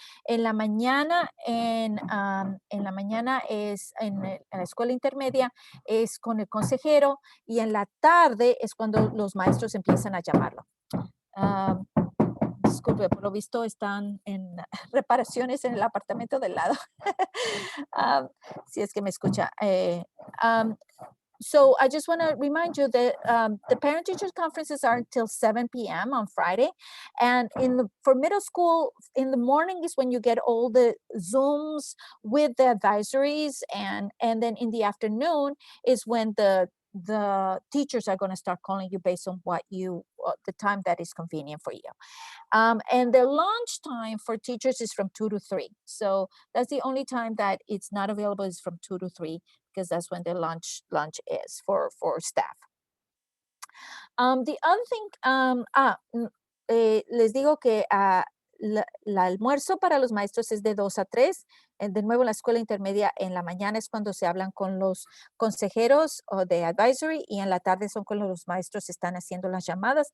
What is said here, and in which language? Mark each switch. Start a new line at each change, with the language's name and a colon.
Spanish: En la mañana, en la mañana es en la escuela intermedia, es con el consejero, y en la tarde es cuando los maestros empiezan a llamarlo. Disculpe, por lo visto están en reparaciones en el apartamento del lado. Si es que me escucha.
English: So I just want to remind you that the parent teachers conferences are until 7 p.m. on Friday. And for middle school, in the morning is when you get all the Zooms with the advisories. And then in the afternoon is when the teachers are going to start calling you based on the time that is convenient for you. And the lunch time for teachers is from 2 to 3. So that's the only time that it's not available, is from 2 to 3, because that's when the lunch is for staff. The other thing,
Spanish: les digo que el almuerzo para los maestros es de 2 a 3. De nuevo, en la escuela intermedia, en la mañana es cuando se hablan con los consejeros o de advisory, y en la tarde son cuando los maestros están haciendo las llamadas.